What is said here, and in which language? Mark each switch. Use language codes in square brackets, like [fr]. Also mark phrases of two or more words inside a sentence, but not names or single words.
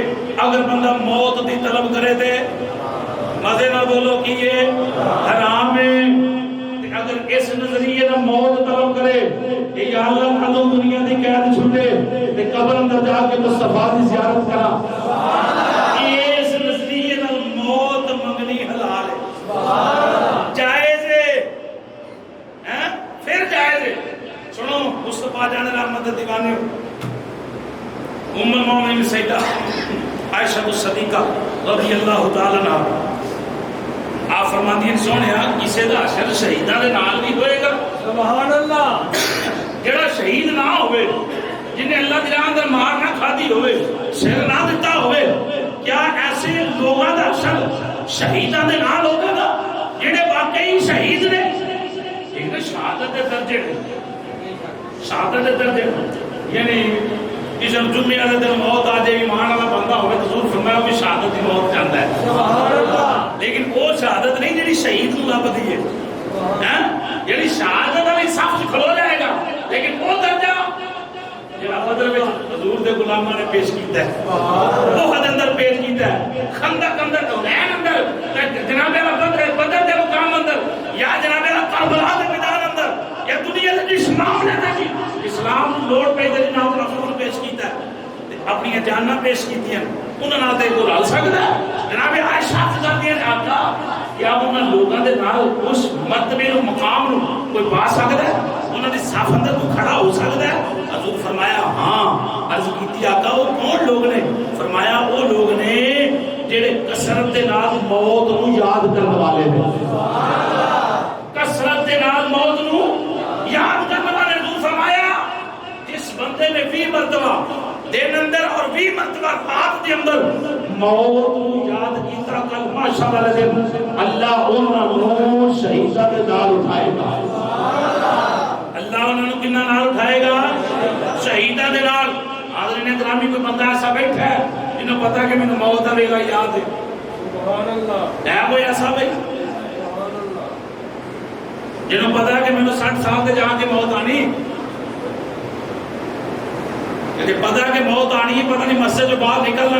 [pa] اگر بندہ موت دی طلب کرے تے مزے نہ بولو کہ یہ حرام ہے اگر اس نظریے نہ موت طلب کرے کہ [ar] یا اللہ [pa] کدوں دنیا دی قید چھٹے تے قبر اندر جا کے مصطفیٰ دی زیارت کرا اس نظریے نہ موت منگنی حلال ہے جائز ہے پھر جائز ہے سنو مصطفیٰ جان رحمت دیوانے ام المومنین سیدہ عائشہ الصدیقہ [ar] رضی اللہ تعالی عنہا [ur] آپ فرماتی ہیں [pa] سونیا کسی دا حشر شہیداں دے نال بھی ہوئے گا [ar] سبحان اللہ [pa] جڑا شہید نہ ہوئے جنہیں اللہ دی راہ اندر مار نہ کھادی ہوئے سر نہ دیتا ہوئے کیا ایسے لوگاں دا حشر شہیداں دے نال ہوگا نا جڑے واقعی شہید نے ایک شہادت دے درجے شہادت دے درجے یعنی اس جمعے والے دن موت آ جائے ایمان والا بندہ ہوئے تو حضور فرمایا بھی شہادت کی موت جاندا ہے [ar] سبحان اللہ [pa] لیکن وہ شہادت نہیں جڑی شہید کو لبدی ہے یعنی شہادت والی صف وچ کھلو جائے گا لیکن وہ درجہ جڑا بدر وچ حضور دے غلاماں نے پیش کیتا ہے وہ حد اندر پیش کیتا ہے خندق اندر حنین اندر جناب بدر دے مقام اندر یا جناب کربلا دے میدان اندر یا دنیا دے اسلام نے تے اسلام لوڑ پہ دے جناب رسول پیش کیتا ہے اپنی جاناں پیش کیتیاں انہاں نال تے کوئی رل سکدا ہے جناب عائشہ فرماتی ہیں آقا کیا انہاں لوگاں دے نال اس مرتبے نو مقام نو کوئی پا سکدا ہے انہاں دی صف اندر کوئی کھڑا ہو سکدا ہے حضور فرمایا ہاں عرض کیتی آقا وہ کون لوگ نے فرمایا وہ لوگ نے جڑے کثرت دے نال موت نو یاد کرن والے نے [ar] سبحان اللہ [pa] کثرت دے نال موت نو یاد کرن والے نے فرمایا جس بندے نے 20 مرتبہ دن اندر اور 20 مرتبہ رات دے اندر موت کو یاد کیتا کل ماشاءاللہ والے دن اللہ انہاں نو شہیداں دے نال اٹھائے گا اللہ انہاں نو کنا نال اٹھائے گا شہیداں دے نال حاضرین گرامی کوئی بندہ ایسا بیٹھا ہے جنہوں پتا کہ مینوں موت دا ویلا یاد ہے [ar] سبحان اللہ [pa] ہے کوئی ایسا بھائی جنہوں پتا کہ مینوں 60 سال دے جا کے موت آنی کہ پتا کہ موت آنی ہے پتہ نہیں مسجد جو باہر نکلنا